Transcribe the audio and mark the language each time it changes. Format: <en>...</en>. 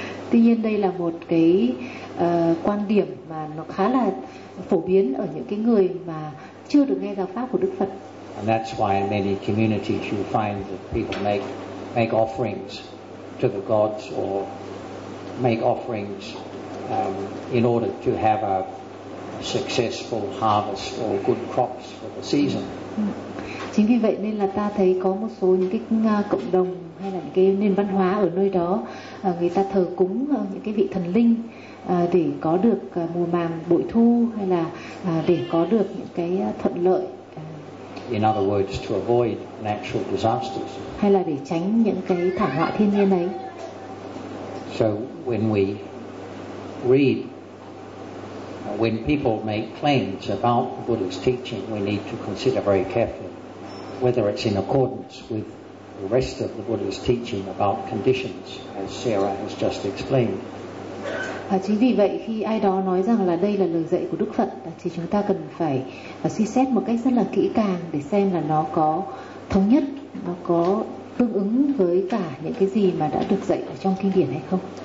<vi>Tuy nhiên đây là một cái quan điểm mà nó khá là phổ biến ở những cái người mà chưa được nghe giáo pháp của Đức Phật.</vi> <en>And that's why in many communities you find that people make offerings to the gods, or make offerings in order to have a successful harvest or good crops for the season.</en> <vi>Chính vì vậy nên là ta thấy có một số những cái cộng đồng hay là những cái nền văn hóa ở nơi đó, người ta thờ cúng những cái vị thần linh để có được mùa màng bội thu, hay là để có được những cái thuận lợi.</vi> <en>In other words, to avoid natural disasters.</en> <vi>Hay là để tránh những cái thảm họa thiên nhiên ấy.</vi> <en>So when we read, when people make claims about the Buddha's teaching, we need to consider very carefully whether it's in accordance with the rest of the Buddha's teaching about conditions, as Sarah has just explained.</en> <vi>Chính vì vậy, khi ai đó nói rằng là đây là lời dạy của Đức Phật, thì chúng ta cần phải suy xét một cách rất là kỹ càng để xem là nó có thống nhất, nó có tương ứng với cả những cái gì mà đã được dạy ở trong kinh điển hay không?</vi>